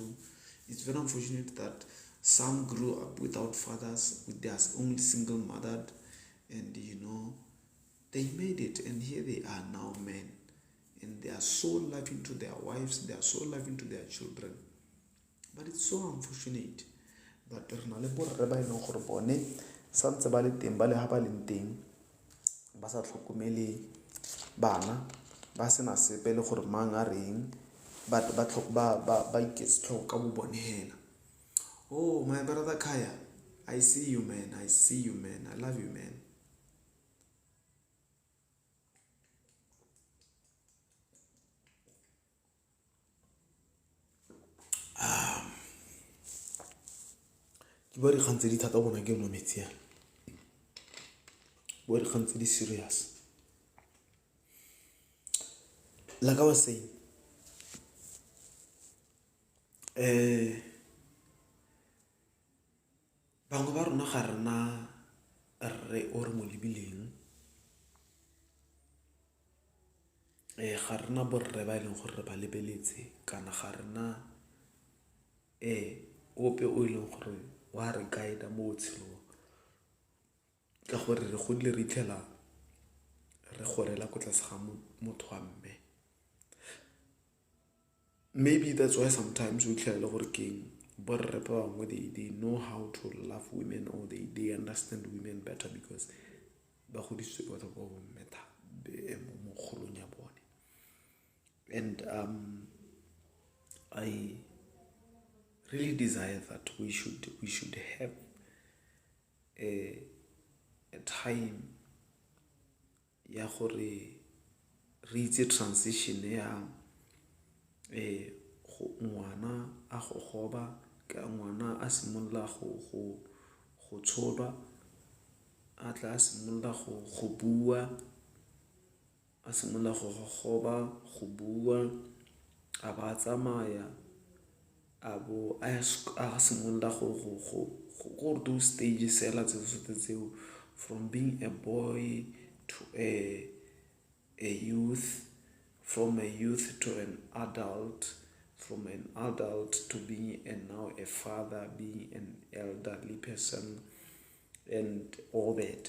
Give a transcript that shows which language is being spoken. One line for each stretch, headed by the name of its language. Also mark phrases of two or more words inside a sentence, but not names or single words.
English: It's very unfortunate that some grew up without fathers, with their only single mother, and they made it, and here they are now men, and they are so loving to their wives, they are so loving to their children. But it's so unfortunate that
Tswana: re na le borre ba ileng gore bone santse ba le teng ba le ha ba leng teng ba sa tlhokomele bana, ba sena sepe le gore mang a reng, ba iketse tlhogo ka bo bone hela.
English: Oh, my brother Kaya, I see you, man. I love you, man.
Tswana: Ke bua dikgang tse di thata bona ke nwa metsi yana. Bua dikgang tse di serious.
English: Like I was saying,
Tswana: bangwe ba rona ga rena rre o re mo lebileng, ga rena borre ba ileng gore ba lebeletse, kana ga rena ope o ileng gore wa re guide mo botshelong, ka gore re godile re itlhela re gorela ko tlase ga motho wa mme.
English: Maybe that's why sometimes we
Tswana: itlhela le gore keng borre ba bangwe
English: they know how to love women, or they understand women better because
Tswana: ba godisitswe ke batho ba bomme mo kgolong ya bone.
English: And I really desire that we should have a time
Tswana: ya gore re itse
English: transition
Tswana: ya ngwana a go goba, ka ngwana a simolola go tsholwa, a tla a simolola go bua, a simolola go goba, go bua, a ba tsamaya, a simolola go
English: those stages
Tswana: hela tseo,
English: from being a boy to a youth, from a youth to an adult, from an adult to being now a father, being an elderly person, and all that.